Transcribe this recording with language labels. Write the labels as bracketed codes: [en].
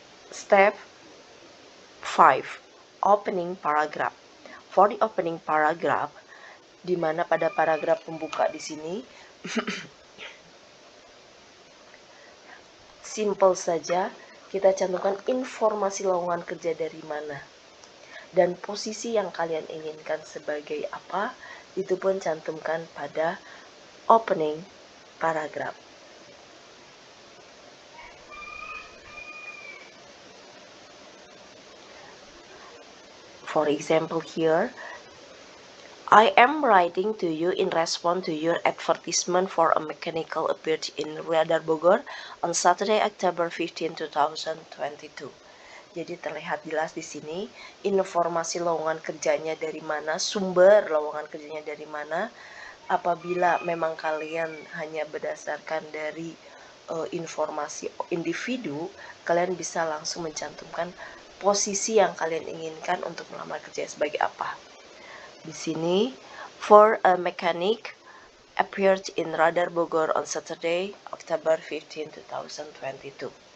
[en] Step 5, opening paragraph. For the opening paragraph, [id] di mana pada paragraf pembuka di sini simple saja, kita cantumkan informasi lowongan kerja dari mana dan posisi yang kalian inginkan sebagai apa, itu pun cantumkan pada [en] opening paragraph. For example here, I am writing to you in response to your advertisement for a mechanical appeared in Radar Bogor on Saturday, October 15, 2022. [id] Jadi terlihat jelas di sini informasi lowongan kerjanya dari mana, sumber lowongan kerjanya dari mana. Apabila memang kalian hanya berdasarkan dari informasi individu, kalian bisa langsung mencantumkan posisi yang kalian inginkan untuk melamar kerja sebagai apa. Di sini, [en] for a mechanic appeared in Radar Bogor on Saturday, October 15, 2022.